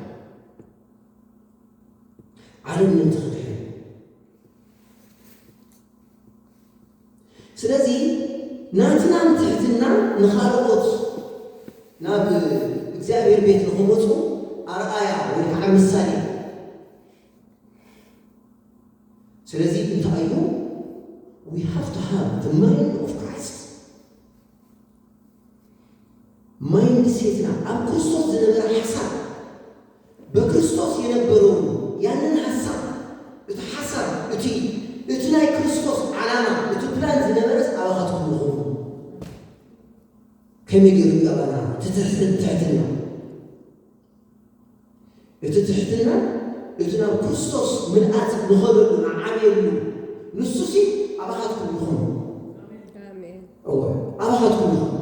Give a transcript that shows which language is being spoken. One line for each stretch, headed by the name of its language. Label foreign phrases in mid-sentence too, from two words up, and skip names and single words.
Tigrinya: ዓለም ንምትኽድሕ ስለዚ ናትና ትሕትና ንኻልኦት ናብ እግዚአብሔር ቤት ንኽመፁ ኣርኣያ ወይ ከዓ ምሳሌ ስለዚ እንታይ እዩ
English: we have to have the mind of Christ
Tigrinya: ማይንድ ሴትና ኣብ ክርስቶስ ዝነበረ ሓሳብ
Amharic: በክርስቶስ የነበረው ያንን
Tigrinya: ሓሳብ እቲ ሓሳብ እቲ ናይ ክርስቶስ ዓላማ እቲ ፕላን ዝነበረስ ኣባኻትኩም ይኹኑ ከመይ ገይሩ እዩ ኣባና ትሕትና እቲ ትሕትና እቲ ናብ ክርስቶስ ምልኣት ንኸበሉ ንዓብየሉ ንሱሲ ኣባኻትኩም ይኹኑ ኣባኻትኩም